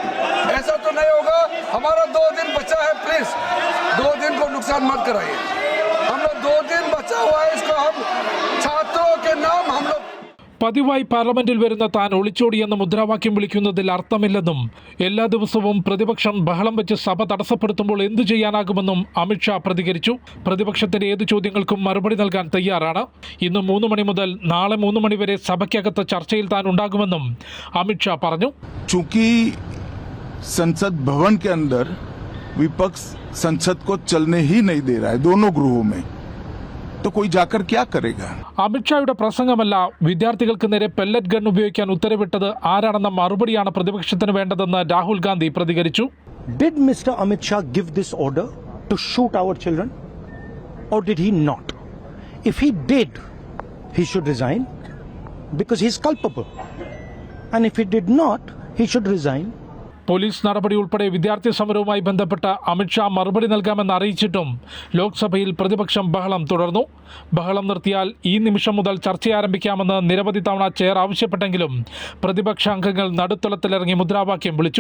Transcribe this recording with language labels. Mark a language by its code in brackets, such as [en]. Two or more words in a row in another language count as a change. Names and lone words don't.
[ml] പതിവായി പാർലമെന്റിൽ വരുന്ന താൻ ഒളിച്ചോടിയെന്ന മുദ്രാവാക്യം വിളിക്കുന്നതിൽ അർത്ഥമില്ലെന്നും എല്ലാ ദിവസവും പ്രതിപക്ഷം ബഹളം വെച്ച് സഭ തടസ്സപ്പെടുത്തുമ്പോൾ എന്തു ചെയ്യാനാകുമെന്നും അമിത്ഷാ പ്രതികരിച്ചു. പ്രതിപക്ഷത്തിന്റെ ഏത് ചോദ്യങ്ങൾക്കും മറുപടി നൽകാൻ തയ്യാറാണ്. ഇന്ന് 3 മണി മുതൽ നാളെ 3 മണി വരെ സഭയ്ക്കകത്ത് ചർച്ചയിൽ താൻ ഉണ്ടാകുമെന്നും അമിത്ഷാ പറഞ്ഞു. [hi] चूंकि संसद भवन के अंदर विपक्ष संसद को चलने ही नहीं दे रहा है दोनों गृहों में, तो कोई जाकर क्या करेगा? [ml] അമിത്ഷായുടെ പ്രസംഗമല്ല, വിദ്യാർത്ഥികൾക്ക് നേരെ [en] pellet gun [ml] ഉപയോഗിക്കാൻ ഉത്തരവിട്ടത് ആരാണെന്ന മറുപടിയാണ് പ്രതിപക്ഷത്തിന് വേണ്ടതെന്ന് രാഹുൽ ഗാന്ധി പ്രതികരിച്ചു. [en] Did Mr. Amit Shah give this order to shoot our children or did he not? If he did, he should resign because he is culpable. And if he did not, he should resign. [ml] പോലീസ് നടപടി ഉൾപ്പെടെ വിദ്യാർത്ഥി സമരവുമായി ബന്ധപ്പെട്ട് അമിത്ഷാ മറുപടി നൽകാമെന്ന് അറിയിച്ചിട്ടും ലോക്സഭയിൽ പ്രതിപക്ഷം ബഹളം തുടർന്നു. ബഹളം നിർത്തിയാൽ ഈ നിമിഷം മുതൽ ചർച്ച ആരംഭിക്കാമെന്ന് നിരവധി തവണ ചെയർ ആവശ്യപ്പെട്ടെങ്കിലും പ്രതിപക്ഷ അംഗങ്ങൾ നടുത്തളത്തിലിറങ്ങി മുദ്രാവാക്യം വിളിച്ചു.